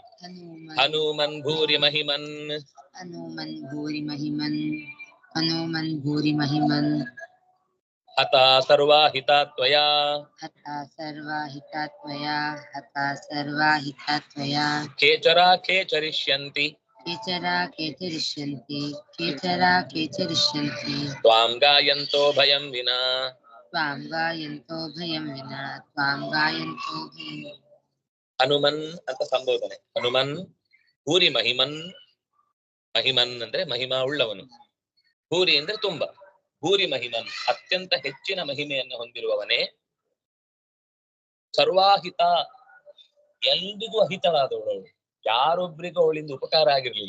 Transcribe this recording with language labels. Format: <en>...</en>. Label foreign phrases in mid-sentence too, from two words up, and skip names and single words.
<sa>ಹನುಮನ್ ಭೂರಿ ಮಹಿಮನ್, ಹನುಮನ್ ಭೂರಿ ಮಹಿಮನ್, ಹನುಮನ್ ಭೂರಿ ಮಹಿಮನ್. ಹತ ಸರ್ವಾಹಿತಾತ್ವಯಾ, ಹತ ಸರ್ವಾಹಿತಾತ್ವಯಾ, ಹತ ಸರ್ವಾಹಿತಾತ್ವಯಾ. ಕೇಚರ ಕೇಚರಿಷ್ಯಂತಿ, ಕೇಚರ ಕೇಚರಿಷ್ಯಂತಿ, ಕೇಚರ ಕೇಚರಿಷ್ಯಂತಿ. ತ್ವಾಂ ಗಾಯಂತೋ ಭಯಂ ವಿನಾ, ತ್ವಾಂ ಗಾಯಂತೋ ಭಯಂ ವಿನಾ, ತ್ವಾಂ ಗಾಯಂತೋ ಭಯಂ.</sa> <kn>ಹನುಮನ್ ಅಂತ ಸಂಬೋಧನೆ.</kn> <sa>ಹನುಮನ್ ಭೂರಿ ಮಹಿಮನ್,</sa> <kn>ಮಹಿಮನ್ ಅಂದ್ರೆ ಮಹಿಮಾ ಉಳ್ಳವನು, ಭೂರಿ ಅಂದ್ರೆ ತುಂಬ,</kn> <sa>ಭೂರಿ ಮಹಿಮನ್</sa> <kn>ಅತ್ಯಂತ ಹೆಚ್ಚಿನ ಮಹಿಮೆಯನ್ನು ಹೊಂದಿರುವವನೇ. ಸರ್ವಾಹಿತ, ಎಲ್ರಿಗೂ ಅಹಿತಳಾದವಳು, ಯಾರೊಬ್ರಿಗೂ ಅವಳಿಂದ ಉಪಕಾರ ಆಗಿರ್ಲಿಲ್ಲ.</kn>